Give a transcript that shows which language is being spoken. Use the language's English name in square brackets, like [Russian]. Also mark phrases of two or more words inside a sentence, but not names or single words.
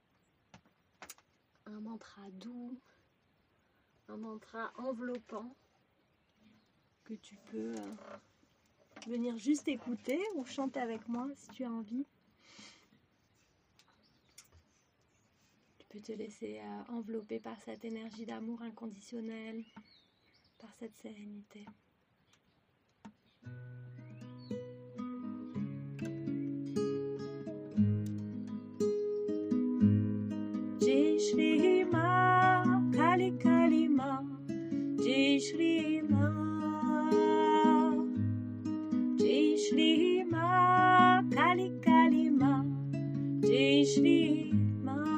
[French] Un mantra doux, un mantra enveloppant que tu peux venir juste écouter ou chanter avec moi si tu as envie. Tu peux te laisser envelopper par cette énergie d'amour inconditionnel, par cette sérénité. [Sanskrit] जय श्री मा काली काली मा, जय श्री मा, जय श्री मा काली काली मा, जय श्री मा,